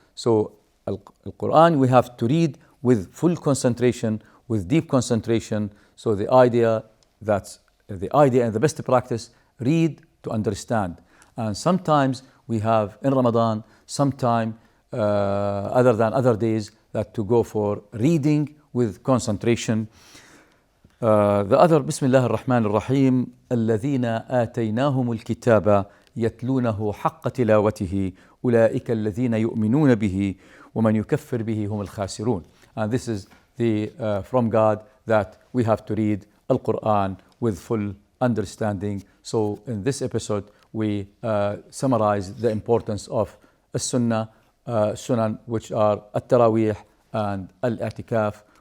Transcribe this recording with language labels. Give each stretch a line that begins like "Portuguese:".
English: So Al-Quran we have to read with full concentration, with deep concentration. So the idea and the best practice, read to understand. And sometimes we have in Ramadan some time other than other days that to go for reading with concentration. The other,
Arabic: Bismillah ar-Rahman ar-Rahim, الذين آتيناهم الكتاب يتلونه حق تلاوته أولئك الذين يؤمنون به ومن يكفر به هم الخاسرون.
English: And this is from God that we have to read Al-Quran with full understanding. So in this episode, we summarize the importance of As-Sunnah, Sunan, which are At-Tarawih and Al-I'tikaf.